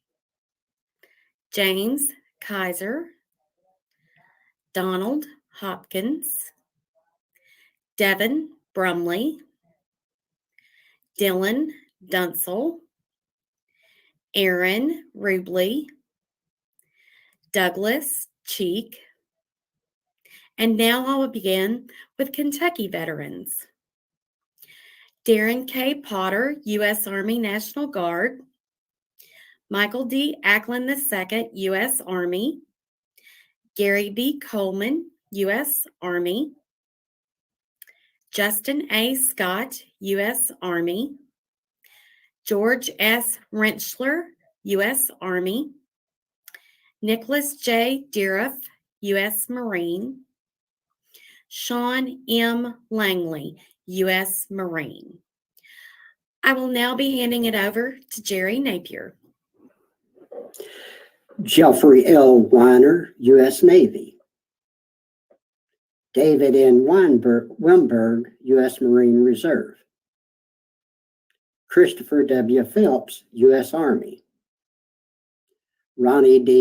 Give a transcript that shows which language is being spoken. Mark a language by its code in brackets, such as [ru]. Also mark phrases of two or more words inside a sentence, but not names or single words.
[en] James Kaiser, Donald Hopkins, Devin Brumley, Dylan Dunsel, Aaron Rubley, Douglas Cheek, and now I will begin with Kentucky veterans. Darren K. Potter, U.S. Army National Guard, Michael D. Ackland II, U.S. Army, Gary B. Coleman, U.S. Army, Justin A. Scott, U.S. Army, George S. Rentschler, U.S. Army, Nicholas J. Deeriff, U.S. Marine, Sean M. Langley, U.S. Marine. I will now be handing it over to Jerry Napier. Jeffrey L. Weiner, U.S. Navy. David N. Wimberg, U.S. Marine Reserve. Christopher W. Phelps, U.S. Army. Ronnie D.